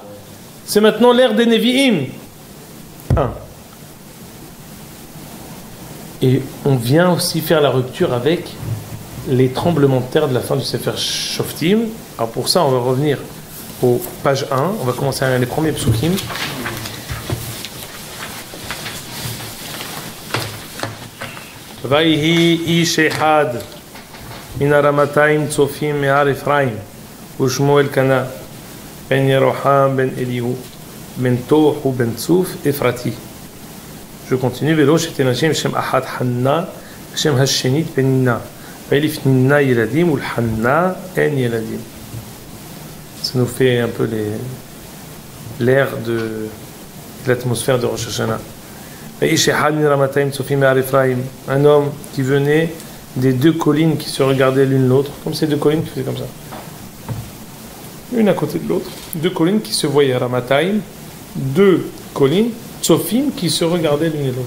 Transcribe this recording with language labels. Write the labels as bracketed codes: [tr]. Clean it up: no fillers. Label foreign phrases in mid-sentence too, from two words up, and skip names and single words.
[fr] C'est maintenant l'ère des Nevi'im. Et on vient aussi faire la rupture avec les tremblements de terre de la fin du [he] ספר שופטים. [fr] Alors pour ça, on va revenir au page 1. On va commencer à les premiers psukim. [he] ויהי איש אחד מן הרמתיים צופים מהר אפרים ושמו אלקנה בן ירוחם בן אליהו בן תוך ובן צוף אפרתי. [fr] Je continue. [he] ולא שתנשים שם אחת חנה שם השנית פנינה ולפנינה ילדים ולחנה אין ילדים. [fr] Ça nous fait un peu l'air de l'atmosphère de Rosh Hashanah. Un homme qui venait des deux collines qui se regardaient l'une l'autre, comme ces deux collines qui faisaient comme ça, une à côté de l'autre, deux collines qui se voyaient, Ramatayim, deux collines, Tsofim, qui se regardaient l'une et l'autre.